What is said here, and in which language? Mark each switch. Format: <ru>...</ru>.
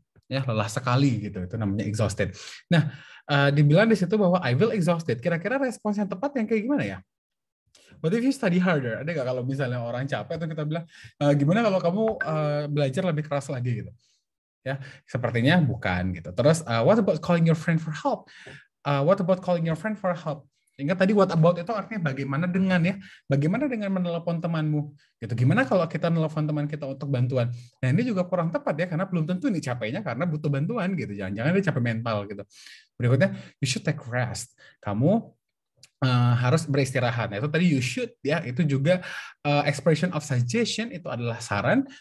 <id>Ya, lelah sekali gitu, itu namanya exhausted. Nah, dibilang di situ bahwa</id> <en>I feel exhausted.</en> <id>Kira-kira respons yang tepat yang kayak gimana ya?</id> <en>What if you study harder?</en> <id>Ada nggak kalau misalnya orang capek atau kita bilang gimana kalau kamu belajar lebih keras lagi gitu? Ya, sepertinya bukan gitu. Terus</id> <en>what about calling your friend for help? What about calling your friend for help?</en> <id>Ingat tadi what about itu artinya bagaimana dengan ya, bagaimana dengan menelepon temanmu gitu. Gimana kalau kita menelepon teman kita untuk bantuan? Nah ini juga kurang tepat ya, karena belum tentu ini capeknya karena butuh bantuan gitu. Jangan-jangan dia capek mental gitu. Berikutnya,</id> <en>you should take rest.</en> <id>Kamu harus beristirahat. Nah, itu tadi you should ya, itu juga expression of suggestion, itu adalah saran.</id>